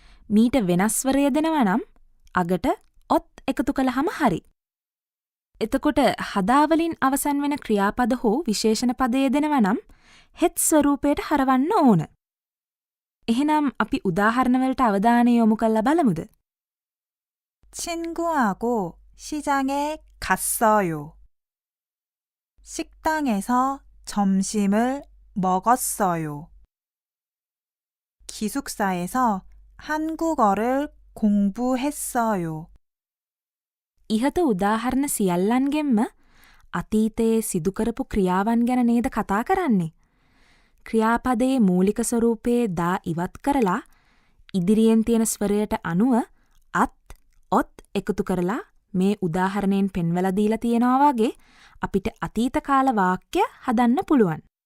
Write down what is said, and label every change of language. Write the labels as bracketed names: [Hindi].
[Sinhala] මීට වෙනස් ස්වරය දෙනවා නම් අගට ඔත් එකතු කළාම හරි. එතකොට හදාවලින් අවසන් වෙන ක්‍රියාපද හෝ විශේෂණ පදයේ දෙනවා නම් හෙත් ස්වරූපයට හරවන්න ඕන. එහෙනම් අපි උදාහරණ වලට අවධානය යොමු කරලා බලමුද? [Korean] 친구하고 시장에 갔어요. 식당에서 점심을 먹었어요. 기숙사에서 한국어를 공부했어요. [Sinhala] ඉහත උදාහරණ සියල්ලන්ගෙන්ම අතීතයේ සිදුකරපු ක්‍රියාවන් ගැන නේද කතා කරන්නේ. ක්‍රියාපදයේ මූලික ස්වරූපයේ දා ඉවත් කරලා ඉදිරියෙන් තියෙන ස්වරයට අනුව අත්, ඔත් එකතු කරලා මේ උදාහරණයෙන් පෙන්වලා දීලා තියෙනවා වගේ අපිට අතීත කාල වාක්‍ය හදන්න පුළුවන්.